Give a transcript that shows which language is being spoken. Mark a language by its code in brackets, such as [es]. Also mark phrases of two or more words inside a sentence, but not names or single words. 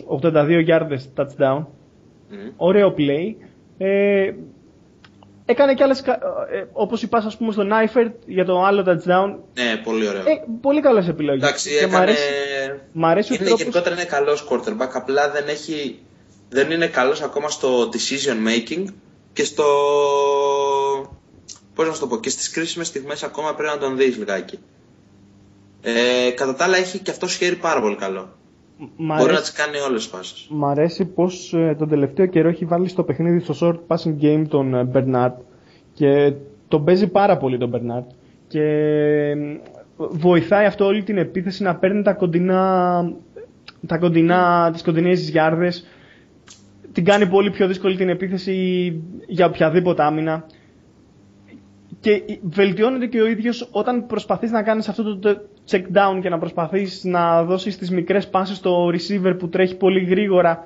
[en] 82 yards touchdown. Ωραίο play. [el] Έκανε κι άλλες, όπως είπα ας πούμε στον Eifert για το άλλο touchdown. Ναι, πολύ ωραίο. Πολύ καλές επιλογές. Εντάξει, μ' αρέσει γενικότερα είναι καλός quarterback, απλά δεν είναι καλός ακόμα στο [en] decision making [el] και στο... Πώς να σου το πω, και στις κρίσιμες στιγμές ακόμα πρέπει να τον δεις λιγάκι. Κατά τα άλλα έχει και αυτός χέρι πάρα πολύ καλό. Μπορεί να τις κάνει όλες τις πάσες. Μ' αρέσει πως τον τελευταίο καιρό έχει βάλει στο παιχνίδι στο [en] short passing game [el] τον Bernard και τον παίζει πάρα πολύ τον Bernard και βοηθάει αυτό όλη την επίθεση να παίρνει τις κοντινές γιάρδες, την κάνει πολύ πιο δύσκολη την επίθεση για οποιαδήποτε άμυνα και βελτιώνεται και ο ίδιος όταν προσπαθείς να κάνεις αυτό το [en] check down [el] και να προσπαθείς να δώσεις τις μικρές πάσες στο receiver που τρέχει πολύ γρήγορα.